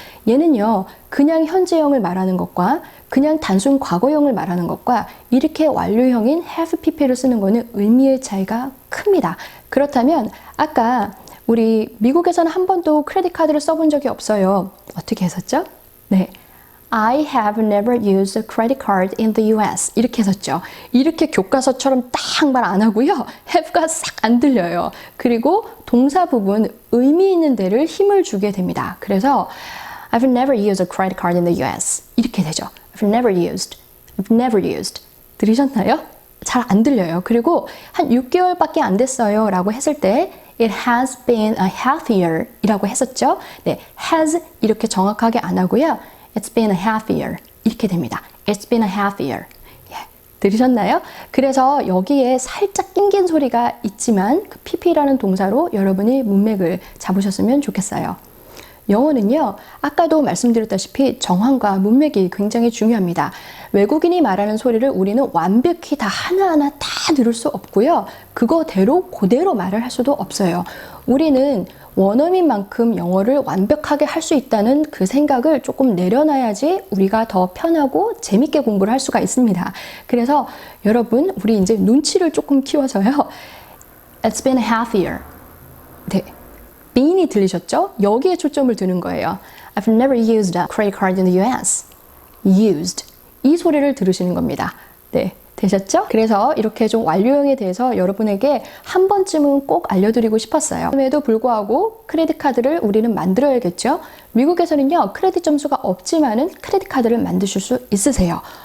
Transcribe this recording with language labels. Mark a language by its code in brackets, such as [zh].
[ko] 얘는요, 그냥 현재형을 말하는 것과 그냥 단순 과거형을 말하는 것과 이렇게 완료형인 have pp를 쓰는 거는 의미의 차이가 큽니다. 그렇다면 아까 우리 미국에서는 한 번도 크레딧 카드를 써본 적이 없어요. 어떻게 했었죠? 네. [en] I have never used a credit card in the US. [ko] 이렇게 했었죠. 이렇게 교과서처럼 딱 말 안 하고요. have가 싹 안 들려요. 그리고 동사 부분 의미 있는 데를 힘을 주게 됩니다. [en] 그래서 I've never used a credit card in the US. [ko] 이렇게 되죠. [en] I've never used. I've never used. [ko] 들으셨나요? 잘 안 들려요. 그리고 한 6개월밖에 안 됐어요 라고 했을 때 [en] It has been a half year [ko] 이라고 했었죠. 네, has 이렇게 정확하게 안 하고요. [en] It's been a half year [ko] 이렇게 됩니다. [en] It's been a half year. [ko] 예, 들으셨나요? 그래서 여기에 살짝 낑긴 소리가 있지만 그 pp라는 동사로 여러분이 문맥을 잡으셨으면 좋겠어요. 영어는요, 아까도 말씀드렸다시피 정황과 문맥이 굉장히 중요합니다. 외국인이 말하는 소리를 우리는 완벽히 다 하나하나 다 들을 수 없고요. 그거대로 그대로 말을 할 수도 없어요. 우리는 원어민만큼 영어를 완벽하게 할 수 있다는 그 생각을 조금 내려놔야지 우리가 더 편하고 재밌게 공부를 할 수가 있습니다. 그래서 여러분, 우리 이제 눈치를 조금 키워서요. [en] It's been a half year. [ko] 네. been이 들리셨죠? 여기에 초점을 두는 거예요. [en] I've never used a credit card in the US. used. [ko] 이 소리를 들으시는 겁니다. 네, 되셨죠? 그래서 이렇게 좀 완료형에 대해서 여러분에게 한 번쯤은 꼭 알려드리고 싶었어요. 그럼에도 불구하고 크레딧 카드를 우리는 만들어야겠죠? 미국에서는요, 크레딧 점수가 없지만은 크레딧 카드를 만드실 수 있으세요.